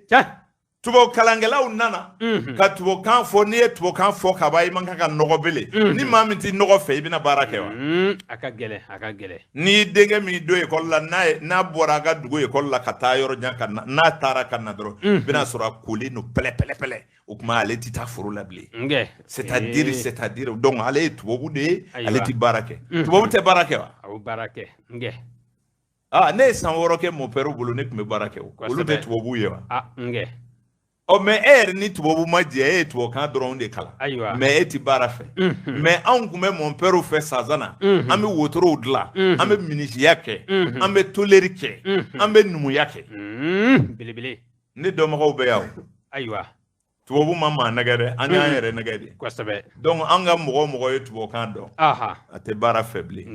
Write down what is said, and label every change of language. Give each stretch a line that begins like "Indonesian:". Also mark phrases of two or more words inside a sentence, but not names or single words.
Bambara: Tubabu kalankɛlaw nana ka tubabukan fɔ n'i ye tubabukan fɔ ka ban i man kan ka nɔgɔ bele ni maa min tɛ nɔgɔ fɛ i bɛna baara kɛ wa. A ka gɛlɛn. N'i denkɛ min don ekɔli la n'a bɔra a ka dugu ekɔli la ka taa yɔrɔ jan ka na n'a taara ka na dɔrɔn i bɛna sɔrɔ a kolen don pɛlɛ o tuma ale tɛ taa foro la bilen.
French: c'est-à-dire donc
Bambara: ale ye tubabu de ye ale tɛ baara kɛ. Tubabu tɛ baara kɛ wa. A bɛ baara kɛ. Ne ye san 6 kɛ
French: mon père
Bambara: bolo ne tun bɛ baara kɛ o. Olu tɛ tubabu ye wa. Mais e yɛrɛ ni tubabu ma jɛ e ye tubabukan dɔrɔn de kalan. Mais e ti baara fɛ. Mais anw tun bɛ
French: mon père
Bambara: fɛ Sazana an bɛ wotorow dilan an bɛ minisiya kɛ an bɛ tôlerie kɛ an bɛ numuya kɛ. Belebele. Ne dɔnbagaw bɛ yan o. Ayiwa. Tubabu ma maa nɛgɛ dɛ an y'an yɛrɛ nɛgɛ de. Kosɛbɛ. Donc an ka mɔgɔ ye tubabukan dɔn. A tɛ baara fɛ bilen.